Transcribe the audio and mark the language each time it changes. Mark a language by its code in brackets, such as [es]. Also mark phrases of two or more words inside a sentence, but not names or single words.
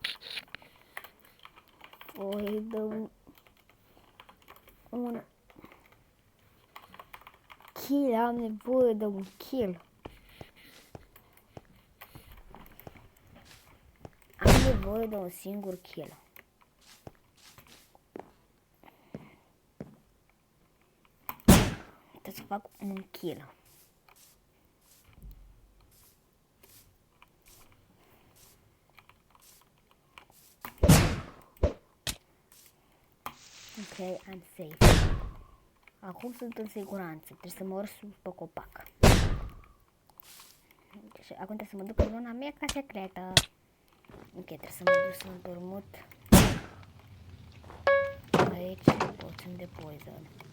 [ro] Voi dă un kill, am nevoie de un kill. Am nevoie de un singur kill. Trebuie să fac un kill. [en] Ok, I'm safe. [ro] Acum sunt în siguranță. Trebuie să mă urc pe copac. Deci, acum trebuie să mă duc în zona mea ca secretă. Ok, trebuie să mă duc să împrumut. Aici poțiuni de poison.